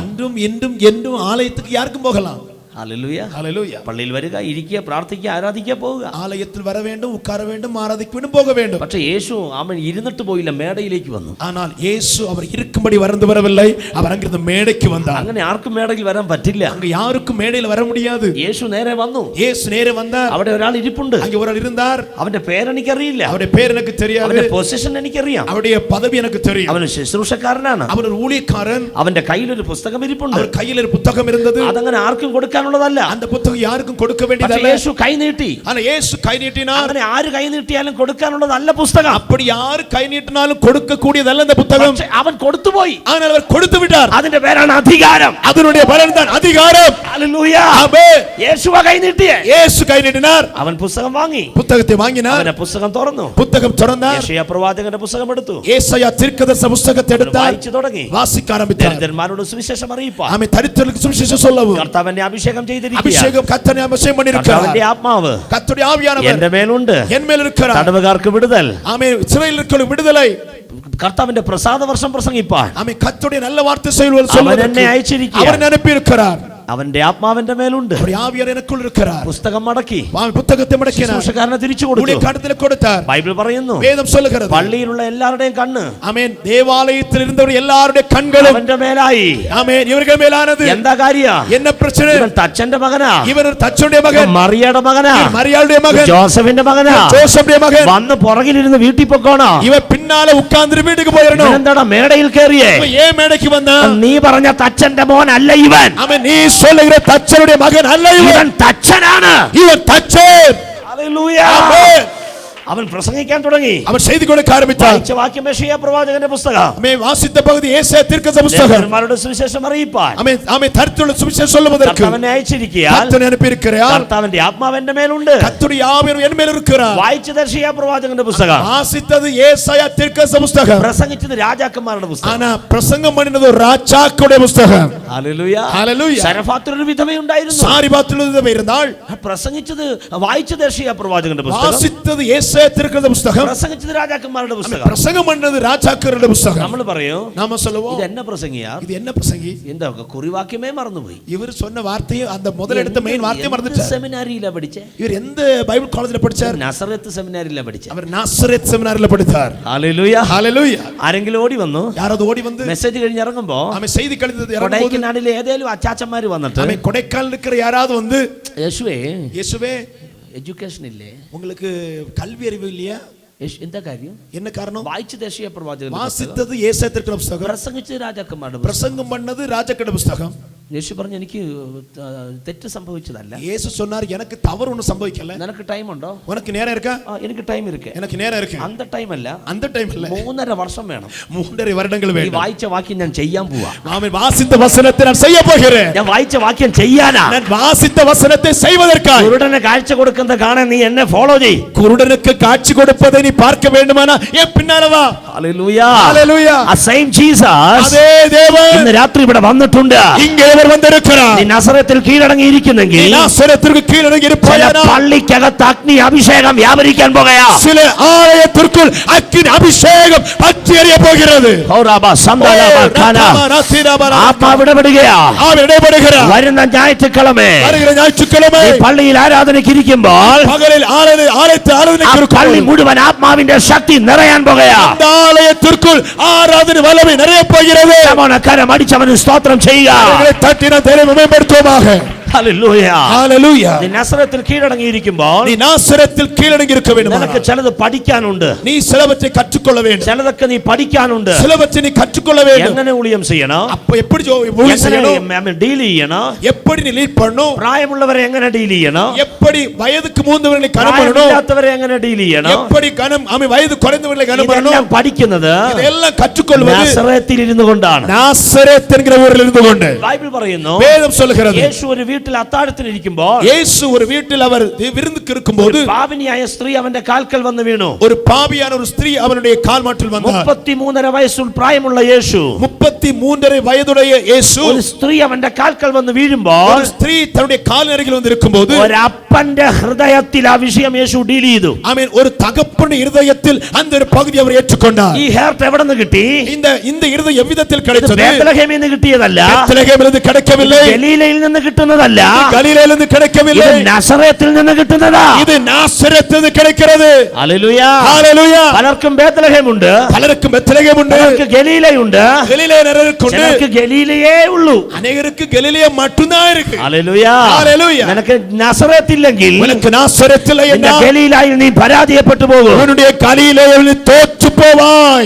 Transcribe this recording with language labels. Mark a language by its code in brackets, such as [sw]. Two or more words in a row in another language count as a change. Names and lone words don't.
[ta] அன்றும் இன்றும் என்றும் ஆலயத்துக்கு யாருக்கும் போகலாம். [ml] ഹല്ലേലൂയ. [ta] ஹல்லேலூயா. [ml] പള്ളിയിൽ വരിക, ഇരിക്കുക, പ്രാർത്ഥിക്കുക, ആരാധിക്കുക, പോവുക. [ta] ஆலயத்தில் வர வேண்டும், உட்கார வேண்டும், ஆராதிக்க வேண்டும், போக வேண்டும். [ml] പക്ഷേ യേശു അവൻ ഇരുന്നിട്ട് പോയില്ല, മേടയിലേക്ക് വന്നു. [ta] ஆனால் இயேசு அவர் இருக்கும்படி வந்து வரவில்லை, அவர் அங்கிருந்து மேடைக்கு வந்தார். [ml] അങ്ങനെ ആർക്കും മേടയിൽ വരാൻ പറ്റില്ല. [ta] அங்க யாருக்கும் மேடையில் வர முடியாது. [ml] യേശു നേരെ വന്നു. [ta] இயேசு நேரே வந்தார். [ml] അവിടെ ഒരാൾ ഇരിപ്പുണ്ട്. [ta] அங்கே ஒருவர் இருந்தார். [ml] അവന്റെ പേരെനിക്കറിയില്ല, [ta] அவருடைய பேர் எனக்கு தெரியாது, [ml] അവന്റെ പൊസിഷൻ എനിക്കറിയാം, [ta] அவருடைய பதவி எனக்கு தெரியும். [ml] അവൻ ശുശ്രൂഷക്കാരനാണ്. [ta] அவர் ஒரு ஊழியக்காரன். [ml] അവന്റെ കയ്യിൽ ഒരു പുസ്തകം ഇരിപ്പുണ്ട്. [ta] அவர் கையில் ஒரு புத்தகம் இருந்தது. [ml] അതങ്ങനെ ആർക്കും കൊടുക്കാനുള്ളതല്ല. [ta] அந்த புத்தகம் யாருக்கும் கொடுக்க [ml] പക്ഷേ [ta] வேண்டியதல்ல. [ml] യേശു കൈ നീട്ടി. [ta] ஆனா இயேசு கை நீட்டினார். [ml] അങ്ങനെ ആര് കൈ നീട്ടിയാലും കൊടുക്കാനുള്ളതല്ല പുസ്തകം. [ta] அப்படி யார் கை நீட்டினாலும் கொடுக்க கூடியதல்ல அந்த புத்தகம். [ml] പക്ഷേ അവൻ കൊടുത്തുപോയി. [ta] ஆனால் அவர் കൊടുത്തു விட்டார். [ml] അതിന്റെ പേരാണ് അധികാരം. [ta] அதனுடைய பலன் தான் அதிகாரம். [ml] ഹല്ലേലൂയ. [ta] ஆமென். [ml] യേശുവ കൈ നീട്ടിയേ. [ta] இயேசு கை நீட்டினார். [ml] അവൻ പുസ്തകം വാങ്ങി. [ta] புத்தகத்தை வாங்கினார். [ml] അവനെ പുസ്തകം തുറന്നു. [ta] புத்தகம் திறந்தார். [ml] യേശയ്യാ പ്രവാചകന്റെ പുസ്തകം എടുത്തു. [ta] ஏசாயா தீர்க்கதரிசி புத்தகத்தை எடுத்தார். [ml] വായിച്ചു തുടങ്ങി. [ta] வாசிக்க ஆரம்பித்தார். [ml] ദരിദ്രന്മാരോട് സുവിശേഷം അറിയിപ്പാൻ [ta] ஆமென். தரித்திரருக்கு சுவிசேஷம் சொல்லவும் [ml] കർത്താവിനെ അഭിഷേകം ചെയ്തിരിക്കുകയാണ്. [ta] அபிஷேகம் கர்த்தனை அபிஷேகம் பண்ணியிருக்கிறார். [ml] കർത്താവിന്റെ ആത്മാവ് [ta] கர்த்தருடைய ஆவியானவர் [ml] എന്റെ മേലുണ്ട്. [ta] என் மேல் இருக்கிறார். [ml] തടവുകാർക്ക് വിടുതൽ. [ta] ஆமென். சிறையில் இருக்கிற விடுதலை. [ml] കർത്താവിന്റെ പ്രസാദ വർഷം പ്രസംഗിപ്പാൻ [ta] ஆமென். கர்த்தருடைய நல்ல வார்த்தை சொல்வது [ml] അവൻ എന്നെ അയച്ചിരിക്കുകയാണ്. [ta] அவர் அனுப்பி இருக்கிறார். [ml] അവന്റെ ആത്മാവിന്റെ മേലുണ്ട്. [ta] அவருடைய ஆவியார் எனக்குள் இருக்கிறார். [ml] പുസ്തകം മടക്കി [ta] புத்தகத்தை மடக்கினார். [ml] ശുശ്രൂഷക്കാരനെ തിരിച്ചു കൊടുത്തു. [ta] ஊழியக்காரனுக்கு கொடுத்தார். [ml] ബൈബിൾ പറയുന്നു, [ta] வேதம் சொல்லுகிறது, [ml] പള്ളിയിലുള്ള എല്ലാവരുടെയും കണ്ണ്, [ta] ஆமென், தேவாலயத்தில் இருந்தவர் எல்லாருடைய கண்களும் [ml] അവന്റെ മേലായി. [ta] ஆமென், இவர்கள் மேலானது. [ml] എന്താ കാര്യം? [ta] என்ன பிரச்சனை? [ml] ഇവൻ തച്ചന്റെ മകനാ, [ta] இவர் தச்சனுடைய மகன், [ml] മറിയയുടെ മകനാ, [ta] மரியாளுடைய மகൻ, [ml] ജോസഫിന്റെ മകനാ, [ta] ஜோசப்புடைய மகன். [ml] വന്ന് പുറകിലിരുന്ന് വീട്ടിൽ പൊക്കോണോ? [ta] இவன் பின்னால உட்கார்ந்து வீட்டுக்கு போயிரணும். [ml] എന്താടാ മേടയിൽ കയറിയേ? [ta] இவன் ஏன் மேடைக்கு வந்தான்? [ml] നീ പറഞ്ഞ തച്ചന്റെ മോൻ അല്ല ഇവൻ. [ta] அவன் நீ சொல்லுகிற தச்சனுடைய மகன் அல்ல இவன். [ml] ഇവൻ തച്ചനാണ്. [ta] இவன் தச்சன். [ml] ഹല്ലേലൂയ. [ta] ஆமென். [ml] അവൻ പ്രസംഗിക്കാൻ തുടങ്ങി. [ta] அவன் செய்தி கொடுக்க ஆரம்பித்தான். [ml] വായിച്ച വാക്യം യെശയ്യാ പ്രവാചകന്റെ പുസ്തകം. [ta] ஆமென். வாசித்த பகுதி ஏசாயா தீர்க்கதரிசி புத்தகம். [ml] ദേവന്മാരുടെ സുവിശേഷം അറിയിപ്പാൻ [ta] ஆமென். ஆமென். தரித்துள்ள சுவிசேஷம் சொல்லுவதற்கு [ml] കർത്താവിനെ അയച്ചിരിക്കുകയാൽ [ta] கர்த்தர் அனுப்பி இருக்கிறார். [ml] കർത്താവിന്റെ ആത്മാവിന്റെ മേലുണ്ട്. [ta] கர்த்தருடைய ஆவியார் என் மேல் இருக்கிறார். [ml] വായിച്ചത് യെശയ്യാ പ്രവാചകന്റെ പുസ്തകം. [ta] வாசித்தது ஏசாயா தீர்க்கதரிசி புத்தகம். [ml] പ്രസംഗിച്ചത് രാജാക്കന്മാരുടെ പുസ്തകം. [ta] ஆனா பிரசங்கம் பண்ணினது ராஜாக்களுடைய புத்தகம். [ml] ഹല്ലേലൂയ. [ta] ஹalleluya. [ml] സരഫാത്തിൽ ഒരു വിധവ ഉണ്ടായിരുന്നു. [ta] சாரிபாத்தில் ஒரு விதவை இருந்தாள். [ml] പ്രസംഗിച്ചത് വായിച്ചത് യെശയ്യാ പ്രവാചകന്റെ പുസ്തകം. [ta] வாசித்தது ஏசாயா தீர்க்கதரிசி புத்தகம். [ml] പ്രസംഗിച്ചത് രാജാക്കന്മാരുടെ പുസ്തകം. [ta] பிரசங்கம் பண்ணது ராஜாக்களுடைய புத்தகம். [ml] നമ്മൾ പറയും, [ta] நாம சொல்லுவோம், [ml] ഇത് എന്നെ പ്രസംഗിയാ, [ta] இது என்ன பிரசங்கி? [ml] എന്താ കുറിവാക്യമേ മറന്നുപോയി. [ta] இவர் சொன்ன வார்த்தையை அந்த முதல் எடுத்த மெயின் வார்த்தையை மறந்துட்டார். [ml] സെമിനാരിയിലാ പഠിച്ചേ? [ta] இவர் எந்த [en] Bible college-la [ta] படிச்சார்? [ml] നസറത്ത് സെമിനാരിയിലാ പഠിച്ചേ. [ta] அவர் நாசரேத் செமினாரில படித்தார். [ml] ഹല്ലേലൂയ. [ta] ஹalleluya. [ml] ആരെങ്കിലും ഓടി വന്നു, [ta] யாராவது ஓடி வந்து [ml] മെസ്സേജ് കഴിഞ്ഞ് ഇറങ്ങുമ്പോ [ta] அவன் செய்தி கழித்தது இறங்கும்போது [ml] കൊടൈക്കനാലിലെ ഏതേലും അച്ചാച്ചന്മാര് വന്നിട്ട്, [ta] அவன் கொடைக்கானல் இருக்கிற யாராவது வந்து, [ml] യേശുവേ [ta] இயேசுவே [ml] എഡ്യൂക്കേഷൻ ഇല്ലേ, [ta] உங்களுக்கு கல்வி அறிவு இல்லையா? [ml] എന്താ കാര്യം? [ta] என்ன காரணம்? [ml] വായിച്ചത് യെശയ്യാ പ്രവാചകന്റെ പുസ്തകം. [ta] வாசித்தது ஏசாயா தீர்க்கதரிசி புத்தகம். [ml] പ്രസംഗിച്ചത് രാജാക്കന്മാരുടെ പുസ്തകം. [ta] பிரசங்கம் பண்ணது ராஜாக்களுடைய புத்தகம். [ml] യേശു പറഞ്ഞു, എനിക്ക് തെറ്റ് സംഭവിച്ചതല്ല. [ta] இயேசு சொன்னார், எனக்கு தவறு ஒன்றும் சம்பவிக்கல. [ml] നിനക്ക് ടൈം ഉണ്ടോ? [ta] உனக்கு நேரம் இருக்கா? [ml] എനിക്ക് ടൈം ഇരിക്കെ. [ta] எனக்கு நேரம் இருக்கு. [ml] അന്ത ടൈം അല്ല, [ta] அந்த டைம் இல்ல, [ml] 3.5 വർഷം വേണം. [ta] 3.5 வருடங்கள் [ml] ഈ [ta] வேண்டும். [ml] വായിച്ച വാക്യം ഞാൻ ചെയ്യാൻ പോവാ. [ta] ஆமென். வாசித்த வசனத்தை நான் செய்ய போகிறேன். [ml] ഞാൻ വായിച്ച വാക്യം ചെയ്യാനാ. [ta] நான் வாசித்த வசனத்தை செய்வதற்காக. [ml] കുരുടന് കാഴ്ച കൊടുക്കുന്ന കാണാൻ നീ എന്നെ ഫോളോ ചെയ്. [ta] குருடனுக்கு காட்சி கொடுப்பதை நீ பார்க்க வேண்டுமானா என் பின்னால வா. [ml] ഹല്ലേലൂയ. [ta] ஹalleluya. [ml] ആ [en] same Jesus [ta] அதே தேவன் [ml] ഇന്ന് രാത്രി ഇവിടെ വന്നിട്ടുണ്ട്. [ta] இங்கே அவர் வந்திருக்கிறார். [ml] നീ നസറത്തിൽ കീഴടങ്ങിയിരിക്കുന്നെങ്കിൽ [ta] நாசரேத்திற்கு கீழடங்கி இருப்பாயா? [ml] പള്ളിക്കകത്ത് അഗ്നി അഭിഷേകം വ്യാപരിക്കാൻ പോകയാ. [ta] சில ஆலயத்திற்குள் அக்கினி அபிஷேகம் பற்றி எரிய போகிறது. [ml] ആത്മാവ് ഇടപെടുകയാ. [ta] அவர் இடைபடுகிறார். [ml] വരുന്ന ഞായറ്റുക്കിഴമേ [ta] வருகிற ஞாயிற்றுக்கிழமை [ml] പള്ളിയിൽ ആരാധനയ്ക്ക് ഇരിക്കുമ്പോൾ [ta] பகலில் ஆலயத்து ஆராதனைக்கு [ml] പള്ളി മുഴുവൻ ആത്മാവിന്റെ ശക്തി നിറയാൻ പോകയാ. [ta] அந்த ஆலயத்திற்குள் ஆராதனை வல்லமை நிறைய போகிறது. [ml] കരം അടിച്ചവന് സ്തോത്രം ചെയ്യുക. [ta] தட்டின தைரியம் மேம்படுத்துவோமாக. [ml] ഹല്ലേലൂയ. [ta] ஹalleluya. [ml] നീ നസറത്തിൽ കീഴടങ്ങിയിരിക്കുമ്പോൾ [ta] நீ நாசரேத்தில் கீழடங்கி இருக்க வேண்டும். [ml] നിനക്ക് ചിലത് പഠിക്കാനുണ്ട്. [ta] நீ சிலவற்றை கற்றுக்கொள்ள வேண்டும். [ml] ചിലതൊക്കെ നീ പഠിക്കാനുണ്ട്. [ta] சிலவற்றை நீ கற்றுக்கொள்ள வேண்டும். [ml] എങ്ങനെ ഊഴിയം ചെയ്യണം, [ta] அப்ப எப்படி ஊழியம் செய்யணும், [ml] ഡീൽ ചെയ്യണം, [ta] எப்படி நீ லீட் பண்ணணும், [ml] പ്രായമുള്ളവരെ എങ്ങനെ ഡീൽ ചെയ്യണം, [ta] எப்படி வயதுக்கு மூந்தவர்களை கனம் பண்ணணும், [ml] പ്രായമില്ലാത്തവരെ എങ്ങനെ ഡീൽ ചെയ്യണം, [ta] எப்படி கனம் வயது குறைந்தவர்களை கனம் பண்ணணும், [ml] ഇതെല്ലാം പഠിക്കുന്നത് [ta] இதெல்லாம் கற்றுக்கொள்வது [ml] നസറത്തിൽ ഇരുന്നു കൊണ്ടാണ്. [ta] நாசரேத் என்கிற ஊரில் இருந்து கொண்டு. [ml] ബൈബിൾ പറയുന്നു, [ta] வேதம் சொல்லுகிறது, [ml] യേശു ഒരു വീട്ടിൽ അത്താഴത്തിനിരിക്കുമ്പോൾ [ta] இயேசு ஒரு வீட்டில் அவர் விருந்துக்கு இருக்கும்போது [ml] പാപിനിയായ സ്ത്രീ അവന്റെ കാൽക്കൽ വന്ന് വീണു. [ta] ஒரு பாவியான ஒரு ஸ்திரீ அவனுடைய கால் மாட்டில் வந்தார். [ml] 33.5 വയസ്സുൾ പ്രായമുള്ള യേശു, [ta] 33.5 വയതുடைய இயேசு, [ml] ഒരു സ്ത്രീ അവന്റെ കാൽക്കൽ വന്ന് വീഴുമ്പോൾ [ta] ஒரு ஸ்திரீ தன்னுடைய கால் அருகில் வந்து இருக்கும்போது [ml] ഒരപ്പന്റെ ഹൃദയത്തിൽ ആ വിഷയം യേശു ഡീൽ ചെയ്തു. [ta] ஆமென். ஒரு தகப்பனுடைய இருதயத்தில் அந்த ஒரு பகுதி அவர் ஏற்றுக்கொண்டார். [ml] ഈ ഹേർട്ട് എവിടെ നിന്ന് കിട്ടി? [ta] இந்த இருதயம் எவ்விதத்தில் கிடைத்தது? [ml] ബേത്ലഹേമിൽ നിന്ന് കിട്ടിയതല്ല, [ta] பெத்லகேமிலிருந்து கிடைக்கவில்லை, [ml] ഗലീലയിൽ നിന്ന് കിട്ടുന്നതല്ല, [ta] கலிலேயிலிருந்து கிடைக்கவில்லை, [ml] ഇത് നസറേത്തിൽ നിന്ന് കിട്ടുന്നതാ. [ta] இது நாசரேத்திலிருந்து கிடைக்கிறது. [ml] ഹല്ലേലൂയ. [ta] ஹalleluya. [ml] പലർക്കും ബേത്ലഹേമുണ്ട്, [ta] பலருக்கு பெத்லகேம் உண்டு, [ml] പലർക്ക് ഗലീലയുണ്ട്, [ta] கலிலே நிறைருக்கு உண்டு, [ml] ചിലർക്ക് ഗലീലയേ ഉള്ളൂ. [ta] அநேகருக்கு கலிலே மட்டும்தான் இருக்கு. [ml] ഹല്ലേലൂയ. ഹല്ലേലൂയ. നിനക്ക് നസറേത്തില്ലെങ്കിൽ [ta] உனக்கு நாசரேத்தில் [ml] നിന്റെ [ta] என்ன, [ml] ഗലീലയിൽ നീ പരാജയപ്പെട്ടു പോകും. [ta] உன்னுடைய கலிலேயில் நீ தோற்று போவாய்.